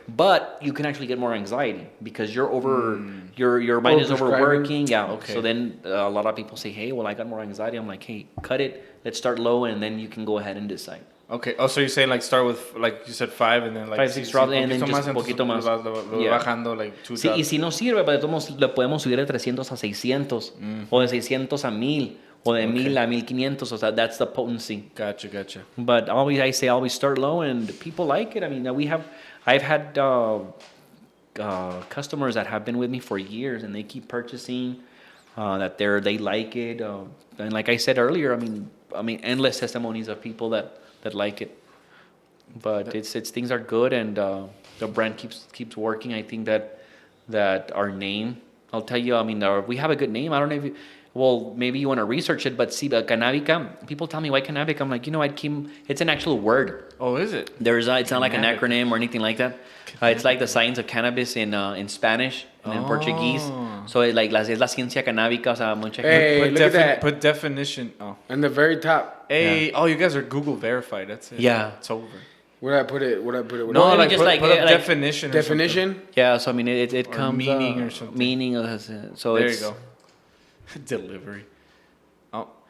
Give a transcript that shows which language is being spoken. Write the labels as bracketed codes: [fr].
[en] But you can actually get more anxiety because your mind is overworking. Yeah. Okay. So then a lot of people say, hey, well, I got more anxiety. I'm like, hey, cut it. Let's start low, and then you can go ahead and decide. Okay. Oh, so you're saying like start with like you said 5 and then like 5, 6 drops and then just [es] poquito más. [en] Yeah. [es] Bajando like 2 Sí, y si no sirve, pero de todos modos le podemos subir de 300 a 600 o de 600 a 1000 o de 1000 a 1500. [en] So that's the potency. Gotcha. But always start low, and people like it. I mean, I've had customers that have been with me for years, and they keep purchasing. That they like it, and like I said earlier, I mean, endless testimonies of people that like it. But it's things are good, and the brand keeps working. I think that our name, I'll tell you, I mean, we have a good name. I don't know if well, maybe you want to research it, but see, Cannabica, people tell me why Cannabica. I'm like, it's an actual word. Oh, is it? It's not like an acronym or anything like that. It's like the science of cannabis in Spanish and in Portuguese. [es] So es la ciencia canábica. O sea, mucha [en] Hey, look at that. Put definition. Oh. On the very top. Hey, you guys are Google verified. That's it. Yeah. It's over. Where I put it? No, like just put, like- put up like- definition. Definition? Yeah, so I mean, it comes meaning or something. Meaning. So There it's, you go. Delivery. Oh.